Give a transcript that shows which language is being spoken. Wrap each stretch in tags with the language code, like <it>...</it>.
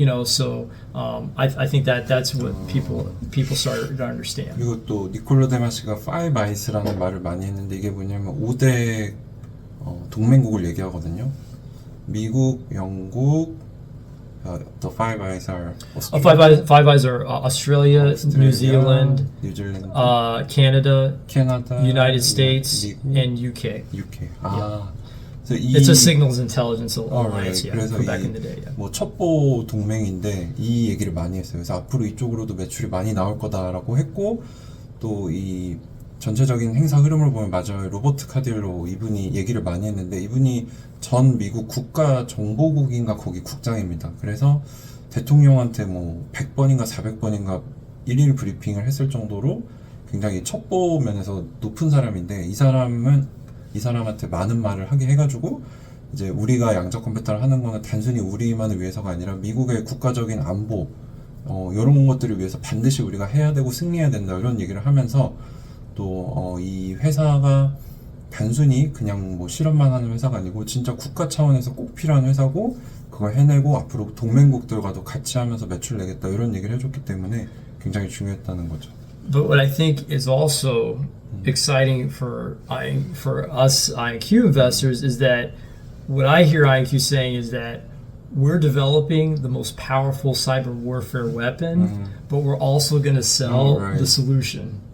<en>So I think that's what people started to understand.</en> <ko>그리고 또 니콜로 데마시가 Five Eyes라는 말을 많이 했는데 이게 뭐냐면 5대 동맹국을 얘기하거든요. 미국, 영국,</ko> <en>the Five Eyes are Five Eyes are Australia, New Zealand, Canada, United States,</en> <ko>미국,</ko> <en>and UK.</en> <ko>UK. 그래서</ko> <en>It's a signals intelligence alliance, right.</en> <ko>그래서</ko> <en>back in the day. Yeah.</en> <ko>뭐 첩보 동맹인데 이 얘기를 많이 했어요. 그래서 앞으로 이쪽으로도 매출이 많이 나올 거다라고 했고 또 이 전체적인 행사 흐름을 보면 맞아요. 로버트 카딜로 이분이 얘기를 많이 했는데 이분이 전 미국 국가정보국인가 거기 국장입니다. 그래서 대통령한테 뭐 100번인가 400번인가 일일 브리핑을 했을 정도로 굉장히 첩보 면에서 높은 사람인데 이 사람한테 많은 말을 하게 해가지고 이제 우리가 양자 컴퓨터를 하는 거는 단순히 우리만을 위해서가 아니라 미국의 국가적인 안보 이런 것들을 위해서 반드시 우리가 해야 되고 승리해야 된다 이런 얘기를 하면서 또 이 회사가 단순히 그냥 뭐 실험만 하는 회사가 아니고 진짜 국가 차원에서 꼭 필요한 회사고 그걸 해내고 앞으로 동맹국들과도 같이 하면서 매출 내겠다 이런 얘기를 해줬기 때문에 굉장히 중요했다는 거죠.</ko> <en>But what I think is also exciting for us IonQ investors is that what I hear IonQ saying is that we're developing the most powerful cyber warfare weapon, but we're also going to sell the solution.</en>